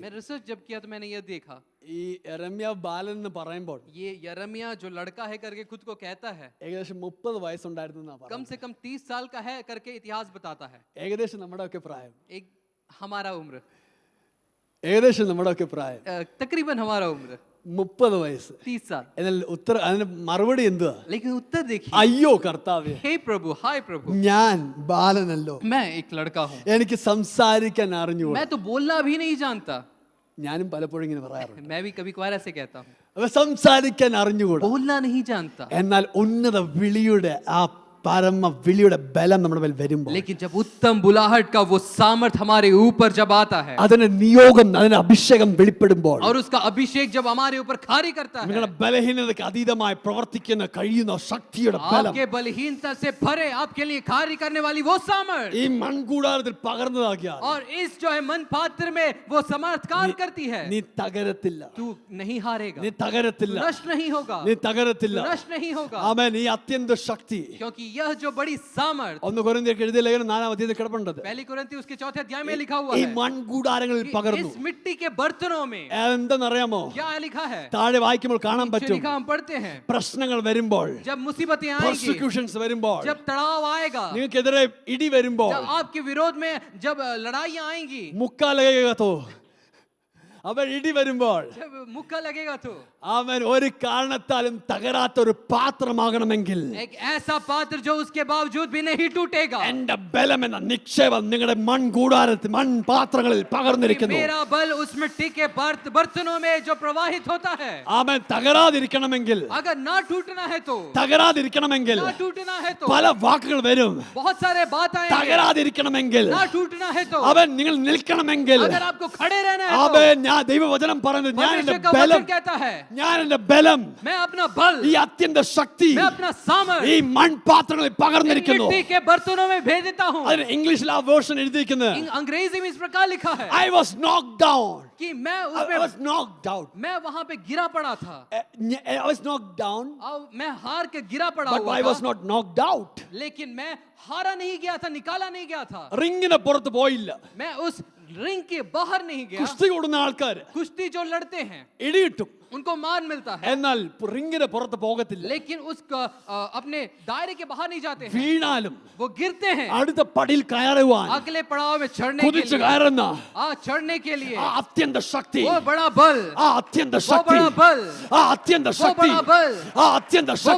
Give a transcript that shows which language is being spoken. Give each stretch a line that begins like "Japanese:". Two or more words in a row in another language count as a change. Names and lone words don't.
Hindi: मैं रिसर्च जब किया तो मैंने यह देखा,
Malayalam: ഈ യെരമ്യാ ബാലൻ എന്ന് പറയുമ്പോൾ
Hindi: ये यिर्मयाह जो लड़का है करके खुद को कहता है,
Malayalam: ഏകദേശം 30 വയസ്സുണ്ടായിരുന്നു എന്നാ
Hindi: कम
Malayalam: പറയുന്നത്.
Hindi: से कम 30 साल का है करके इतिहास बताता है.
Malayalam: ഏകദേശം നമ്മുടെ ഒക്കെ പ്രായം,
Hindi: एक हमारा उम्र,
Malayalam: ഏകദേശം നമ്മുടെ ഒക്കെ പ്രായം
Hindi: तकरीबन हमारा उम्र
Malayalam: 30 വയസ്സ്.
Hindi: 30 साल.
Malayalam: എന്നാൽ അതിന് മറുപടി എന്തുവാ?
Hindi: लेकिन उत्तर देखिए,
Malayalam: അയ്യോ കർത്താവേ,
Hindi: हे प्रभु, हाय प्रभु,
Malayalam: ഞാൻ ബാലനല്ലോ,
Hindi: मैं एक लड़का हूँ,
Malayalam: എനിക്ക് സംസാരിക്കാൻ അറിഞ്ഞുകൂടാ.
Hindi: मैं तो बोलना भी नहीं जानता.
Malayalam: ഞാനും പലപ്പോഴും ഇങ്ങനെ പറയാറുണ്ട്,
Hindi: मैं भी कभी कभार ऐसे कहता हूँ,
Malayalam: അപ്പൊ സംസാരിക്കാൻ അറിഞ്ഞുകൂടാ.
Hindi: बोलना नहीं जानता.
Malayalam: എന്നാൽ ഉന്നത വിളിയുടെ ആ പരമ വിളിയുടെ ബലം നമ്മുടെ മേൽ വരുമ്പോൾ,
Hindi: लेकिन जब उत्तम बुलाहट का वो सामर्थ हमारे ऊपर जब आता है
Malayalam: അതിന്റെ നിയോഗം, അതിന്റെ അഭിഷേകം വെളിപ്പെടുമ്പോൾ,
Hindi: और उसका अभिषेक जब हमारे ऊपर खारी करता है,
Malayalam: നിങ്ങളുടെ ബലഹീനതയ്ക്ക് അതീതമായി പ്രവർത്തിക്കുന്ന കഴിയുന്ന ശക്തിയുടെ ബലം
Hindi: आपके बलहीनता से भरे आपके लिए कार्य करने वाली वो सामर्थ,
Malayalam: ഈ മൺകൂടാരത്തിൽ പകർന്നതാക്കിയാൽ
Hindi: और इस जो है मन पात्र में वो समर्थ कार्य करती है,
Malayalam: നീ തകരത്തില്ല,
Hindi: तू नहीं हारेगा,
Malayalam: നീ തകരത്തില്ല,
Hindi: तू नष्ट नहीं होगा,
Malayalam: നീ തകരത്തില്ല.
Hindi: तू नष्ट नहीं होगा.
Malayalam: ആമേൻ. ഈ അത്യന്ത ശക്തി
Hindi: क्योंकि यह जो बड़ी सामर्थ,
Malayalam: 1 കൊരിന്ത്യർക്ക് എഴുതിയ ലേഖനം 4-ാം അധ്യായത്തിൽ കിടപ്പുണ്ടത്,
Hindi: पहली कुरिन्ती उसके 4th अध्याय में लिखा हुआ
Malayalam: ഈ
Hindi: है
Malayalam: മൺകൂടാരങ്ങളിൽ
Hindi: कि
Malayalam: പകർന്നു.
Hindi: इस मिट्टी के बर्तनों में
Malayalam: എന്തെന്നറിയാമോ?
Hindi: क्या लिखा है,
Malayalam: താഴെ വായിക്കുമ്പോൾ കാണാൻ
Hindi: नीचे
Malayalam: പറ്റും.
Hindi: लिखा हम पढ़ते हैं,
Malayalam: പ്രശ്നങ്ങൾ വരുമ്പോൾ,
Hindi: जब मुसीबतें आएंगी,
Malayalam: പെർസിക്യൂഷൻസ് വരുമ്പോൾ,
Hindi: जब तड़ाव आएगा,
Malayalam: നിങ്ങൾക്കെതിരെ ഇടി വരുമ്പോൾ,
Hindi: जब आपके विरोध में जब लड़ाइयां आएंगी,
Malayalam: മുക്കാലകത്തോ അവൻ ഇടി വരുമ്പോൾ,
Hindi: जब मुक्का लगेगा तो
Malayalam: അവൻ ഒരു കാരണത്താലും തകരാത്ത ഒരു പാത്രമാകണമെങ്കിൽ
Hindi: एक ऐसा पात्र जो उसके बावजूद भी नहीं टूटेगा.
Malayalam: എന്റെ ബലം എന്ന നിക്ഷേപം നിങ്ങളുടെ മൺകൂടാരത്തിൽ മൺപാത്രങ്ങളിൽ പകർന്നിരിക്കുന്നു.
Hindi: मेरा बल उस मिट्टी के बर्तनों में जो प्रवाहित होता है,
Malayalam: അവൻ തകരാതിരിക്കണമെങ്കിൽ,
Hindi: अगर ना टूटना है तो,
Malayalam: തകരാതിരിക്കണമെങ്കിൽ
Hindi: ना टूटना है तो
Malayalam: പല വാക്കുകൾ വരും.
Hindi: बहुत सारे बात आएंगे.
Malayalam: തകരാതിരിക്കണമെങ്കിൽ,
Hindi: ना टूटना है तो,
Malayalam: അവൻ നിങ്ങൾ നിൽക്കണമെങ്കിൽ,
Hindi: अगर आपको खड़े रहना है
Malayalam: അവൻ
Hindi: तो,
Malayalam: ഞാൻ ദൈവവചനം പറയുന്നത്, ഞാൻ എന്റെ
Hindi: परमेश्वर का
Malayalam: ബലം,
Hindi: वचन कहता है,
Malayalam: ഞാൻ എന്റെ ബലം,
Hindi: मैं अपना बल,
Malayalam: ഈ അത്യന്ത ശക്തി
Hindi: मैं अपना सामर्थ
Malayalam: ഈ മൺപാത്രങ്ങളിൽ
Hindi: इन
Malayalam: പകർന്നിരിക്കുന്നു.
Hindi: मिट्टी के बर्तनों में भेज देता हूँ.
Malayalam: അതിന് ഇംഗ്ലീഷിൽ ആ വേർഷൻ എഴുതിയിരിക്കുന്നത്,
Hindi: अंग्रेजी में इस प्रकार लिखा है
English: I was knocked down.
Hindi: कि मैं
English: I
Hindi: उसमें
English: was knocked out.
Hindi: मैं वहां पे गिरा पड़ा था, I was knocked down, और मैं हार के गिरा पड़ा
English: but
Hindi: हुआ
English: I was
Hindi: था,
English: not knocked out.
Hindi: लेकिन मैं हारा नहीं गया था, निकाला नहीं गया था,
Malayalam: റിങ്ങിന് പുറത്ത് പോയില്ല.
Hindi: मैं उस रिंग के बाहर नहीं गया.
Malayalam: കുസ്തി കൂടുന്ന ആൾക്കാർ
Hindi: कुश्ती जो लड़ते हैं
Malayalam: ഇടിയിട്ടും,
Hindi: उनको मान मिलता है,
Malayalam: എന്നാൽ റിങ്ങിന് പുറത്ത് പോകത്തില്ല.
Hindi: लेकिन उसका अपने दायरे के बाहर नहीं जाते हैं,
Malayalam: വീണാലും
Hindi: वो गिरते हैं
Malayalam: അടുത്ത പടിയിൽ കയറുവാൻ
Hindi: अगले पड़ाव में चढ़ने के
Malayalam: കുതിച്ചു
Hindi: लिए,
Malayalam: കയറുന്ന
Hindi: चढ़ने के लिए
Malayalam: ആ അത്യന്ത ശക്തി,
Hindi: वो बड़ा बल,
Malayalam: ആ അത്യന്ത
Hindi: वो
Malayalam: ശക്തി,
Hindi: बड़ा बल,
Malayalam: ആ അത്യന്ത ശക്തി,
Hindi: बड़ा बल,
Malayalam: ആ അത്യന്ത ശക്തി,